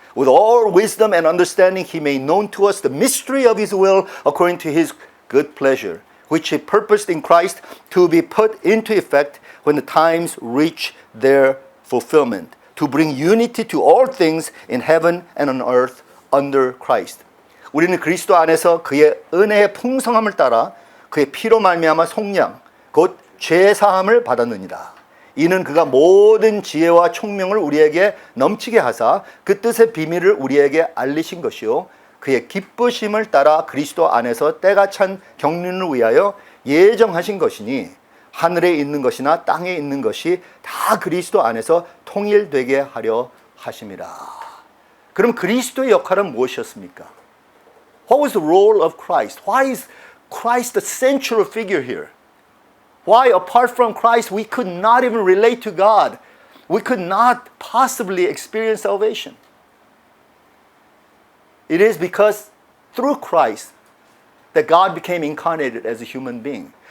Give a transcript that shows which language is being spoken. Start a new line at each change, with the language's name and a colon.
English: With all wisdom and understanding He made known to us the mystery of His will according to His good pleasure, which He purposed in Christ to be put into effect when the times reach their fulfillment, to bring unity to all things in heaven and on earth under Christ.
Korean: 우리는 그리스도 안에서 그의 은혜의 풍성함을 따라 그의 피로 말미암아 속량 곧 죄 사함을 받았느니라. 이는 그가 모든 지혜와 총명을 우리에게 넘치게 하사 그 뜻의 비밀을 우리에게 알리신 것이요 그의 기쁘심을 따라 그리스도 안에서 때가 찬 경륜을 위하여 예정하신 것이니 하늘에 있는 것이나 땅에 있는 것이 다 그리스도 안에서 통일되게 하려 하심이라. 그럼 그리스도의 역할은 무엇이었습니까?
English: What was the role of Christ? Why is Christ the central figure here? Why, apart from Christ, we could not even relate to God? We could not possibly experience salvation. It is because through Christ that God became incarnated as a human being.